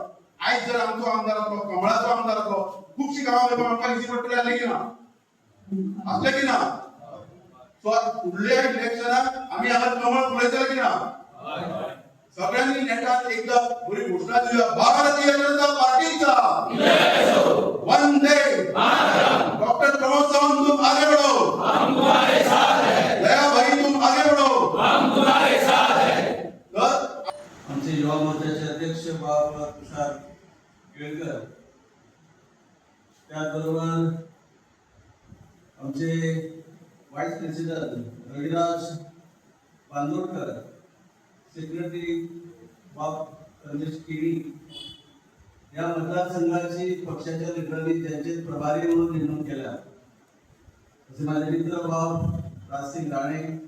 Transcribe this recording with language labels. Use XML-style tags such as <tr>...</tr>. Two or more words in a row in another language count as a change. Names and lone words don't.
<kok>आयज जर आमचो आमदार आसलो, कमळाचो आमदार आसलो खुबशीं गांवां आमकां इजी पडटली आसली की ना. असले की ना सो फुडल्या इलेक्शनाक आम्ही हांगा कमळ फुलयतले की ना सगळ्यांनी नेटात एकदा बरी घोषणा दिल्या भारतीय जनता पार्टीचा वंदे डॉक्टर प्रमोद सावंत</kok> <hi>तुम आगे बढ़ो हम तुम्हारे साथ हैं</hi> <kok>दया भाई</kok> <hi>तुम आगे बढ़ो हम तुम्हारे साथ हैं</hi> <kok>तर</kok> <mr>आमचे युवा मोर्चाचे अध्यक्ष बाबा तुषार केळकर त्याचबरोबर आमचे</mr> <en>vice president</en> <mr>रविराज बांदोडकर सेक्रेटरी बाप रमेश केळी या मतदारसंघाची पक्षाच्या नेत्यांनी त्यांचे प्रभारी म्हणून नेमणूक केल्या असे माझे मित्र बाप राजसिंग राणे</mr>